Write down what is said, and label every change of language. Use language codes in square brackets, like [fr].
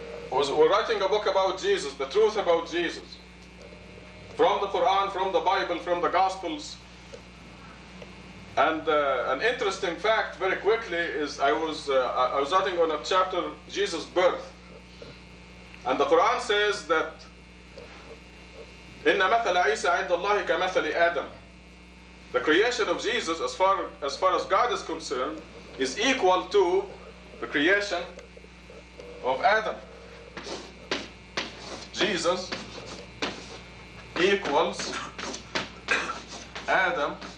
[en] We're writing a book about Jesus, the truth about Jesus. From the Quran, from the Bible, from the Gospels. And an interesting fact, very quickly, is I was writing on a chapter, Jesus' birth. And the Quran says that [ar] إِنَّ مَثَلَ عِيسَى عِنْدَ اللَّهِ كَمَثَلِ آدَمَ. [en] The creation of Jesus, as far as God is concerned, is equal to the creation of Adam. Jesus equals Adam.